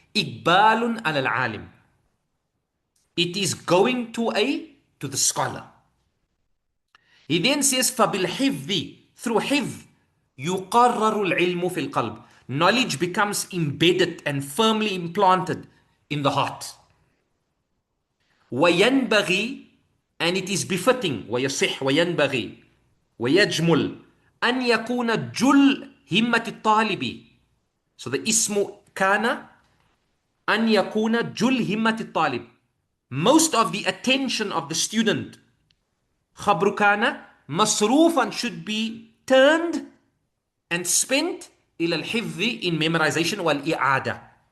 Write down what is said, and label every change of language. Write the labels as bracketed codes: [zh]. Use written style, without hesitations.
[ar] إقبال على العالم, [en] it is going to the scholar. He then says فبالحفظ, through حفظ, [ar] يقرر العلم في القلب, [en] knowledge becomes embedded and firmly implanted in the heart. [ar] وينبغي, [en] and it is befitting, [ar] ويصح, وينبغي, ويجمل, أن يكون جل همة الطالب. [en] So the اسم كان, [ar] أن يكون جل همة الطالب, [en] most of the attention of the student, خبر كان, مصروفا, should be turned and spent إلى الحفظ, in memorization, والإعادة.